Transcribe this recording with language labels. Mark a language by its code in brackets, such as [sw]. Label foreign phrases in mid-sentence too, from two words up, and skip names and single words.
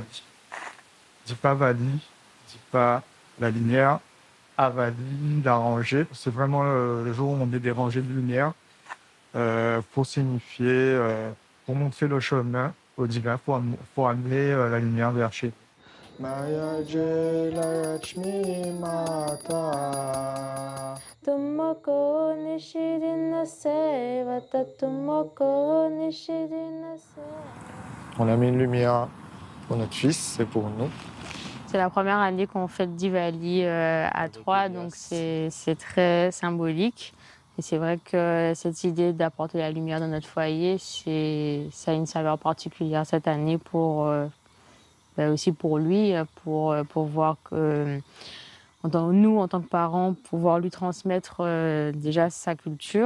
[fr] Dipavali, Dipa, la lumière, Avali, la rangée. C'est vraiment le jour où on met des rangées de lumière pour signifier... pour montrer le chemin au divin, pour amener la lumière vers chez nous. [hi] माया जय लक्ष्मी माता. तुमको निशिदिन सेवत तुमको निशिदिन सेवत. [fr] On a mis une lumière pour notre fils et pour nous. C'est la première année qu'on fait Diwali à trois, donc c'est très symbolique. Et c'est vrai que cette idée d'apporter la lumière dans notre foyer, ça a une saveur particulière cette année aussi pour lui, pour voir que nous, en tant que parents, pouvoir lui transmettre déjà sa culture.